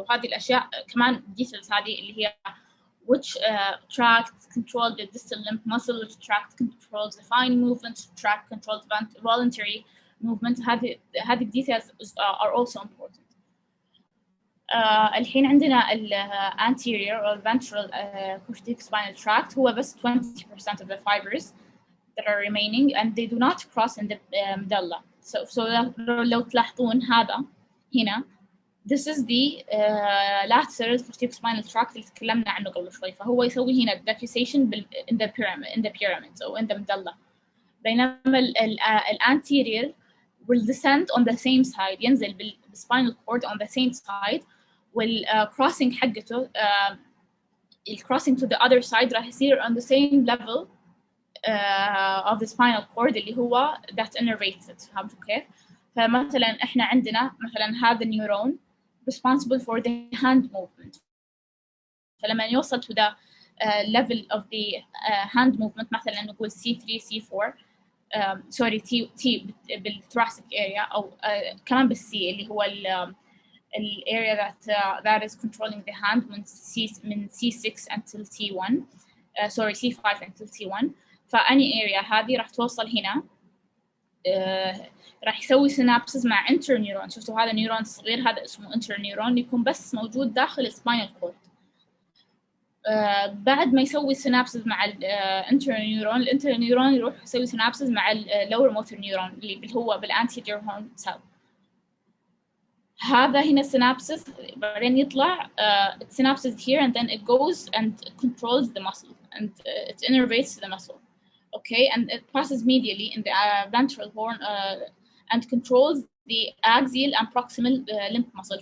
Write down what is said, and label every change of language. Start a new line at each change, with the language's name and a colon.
Arabic: وهذه الأشياء كمان
English: details
Arabic: هذه اللي هي
English: which tract controls the distal limb muscle, which tract controls the fine movement, tract controls voluntary movement.
Arabic: هذه
English: details are also important.
Arabic: الحين عندنا
English: anterior or ventral corticospinal tract
Arabic: هو بس
English: 20% of the fibers that are remaining and they do not cross in the medulla. So
Arabic: لو تلاحظون هذا هنا
English: this is the lateral corticospinal tract
Arabic: اللي تكلمنا عنه قبل شوي. فهو يسوي هنا
English: decussation in the pyramid or in the medulla. بينما anterior will descend on the same side
Arabic: ينزل بالspinal cord
English: on the same side
Arabic: والcrossing حقته
English: crossing to the other side
Arabic: راح يصير
English: on the same level of the spinal cord
Arabic: اللي هو
English: that innervates it.
Arabic: فهمتوا كيف؟ فمثلا احنا عندنا مثلا هذا النيورون
English: responsible for the hand movement.
Arabic: فلما يوصل
English: to the level of the hand movement
Arabic: مثلا نقول
English: C3 C4 sorry T
Arabic: بالthoracic area أو كمان بالC اللي هو
English: area that is controlling the hand
Arabic: من
English: C6 until T1 sorry C5 until T1.
Arabic: فأني area هذه راح توصل هنا راح يسوي سينابسز مع انترنيورون. شفتوا هذا نيورون صغير هذا اسمه انترنيورون يكون بس موجود داخل السباينال كورد. بعد ما يسوي سينابسز مع الانترنيورون يروح يسوي سينابسز مع اللور موتور نيورون اللي هو بالانتيريور هورن سيل. هذا هنا
English: synapses
Arabic: بعدين يطلع
English: synapses here and then it goes and controls the muscle and it innervates the muscle. Okay, and it passes medially in the ventral horn and controls the axial and proximal limb muscle.